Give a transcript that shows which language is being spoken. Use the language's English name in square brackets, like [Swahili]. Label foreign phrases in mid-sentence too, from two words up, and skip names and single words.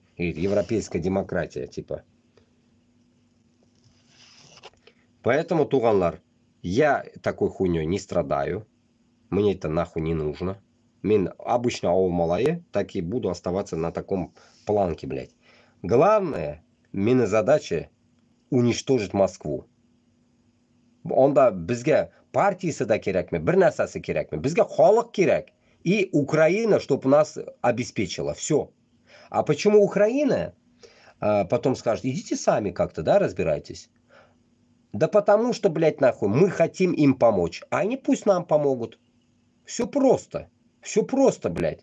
[Russian] Или европейская демократия, типа. Поэтому, туганлар, я такой хуйней не страдаю. Мне это нахуй не нужно. Мен обычно малае, так и буду оставаться на таком планке, блядь. Главное, менің задача уничтожить Москву. [Kazakh] Онда бізге партиясы да керек ме, бір нәрсесі керек ме, бізге халық керек. [Russian] И Украина, чтобы нас обеспечила. Все. А почему Украина? Потом скажет, идите сами как-то, да, разбирайтесь. Да потому что, блядь, нахуй, мы хотим им помочь. А они пусть нам помогут. Все просто. Все просто, блядь.